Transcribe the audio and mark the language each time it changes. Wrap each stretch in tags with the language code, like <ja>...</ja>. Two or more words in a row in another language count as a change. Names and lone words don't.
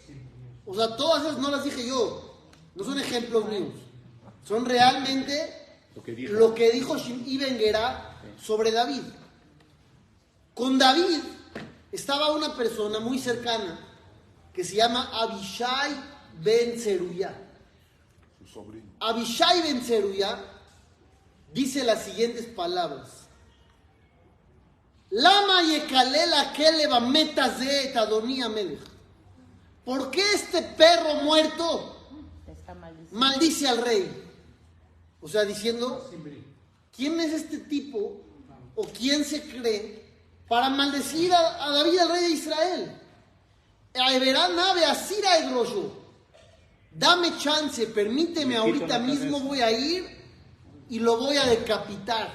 <es>O sea, todas esas no las dije yo, no son ejemplos míos, son realmente lo que dijo Shimei ben Gerá sobre David. Con David estaba una persona muy cercana que se llama Abishai ben Zeruya. Su sobrino. Abishai ben Zeruya dice las siguientes palabras:</es> <he>למה יקלל הכלב המת הזה אדני המלך.</he> <es>¿Por qué este perro muerto maldice al rey? O sea, diciendo, ¿quién es este tipo o quién se cree para maldecir a David, el rey de Israel? Dame chance, permíteme, ahorita mismo voy a ir y lo voy a decapitar.</es>